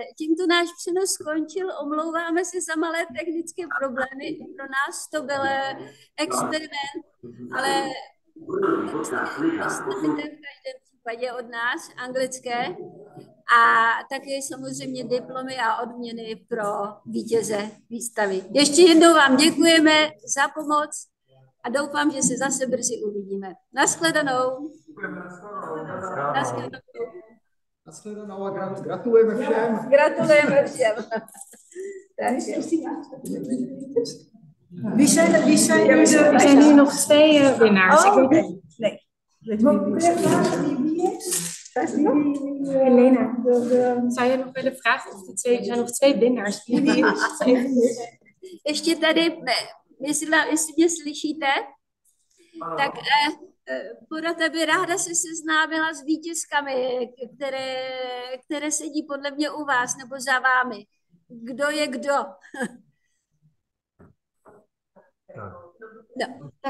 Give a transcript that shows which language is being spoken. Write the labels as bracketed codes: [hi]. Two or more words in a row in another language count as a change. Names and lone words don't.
[cs] tímto náš přenos skončil, omlouváme se za malé technické problémy, pro nás to byl experiment, ale dostanete v každém případě od nás anglické a také samozřejmě diplomy a odměny pro vítěze výstavy. Ještě jednou vám děkujeme za pomoc a doufám, že se zase brzy uvidíme. Naschledanou. Naschledanou. Nashledanou a gratulujeme všem. Gratulujeme všem. [nl] Wie zijn hier nog twee winnaars? Oh, Nee. Helena. Zou je nog willen vragen of er zijn nog twee winnaars? [cs] Ještě tady, jestli mě slyšíte, tak porota by ráda se seznámila s vítězkami, které sedí podle mě u vás nebo za vámi. Kdo je kdo? No, tak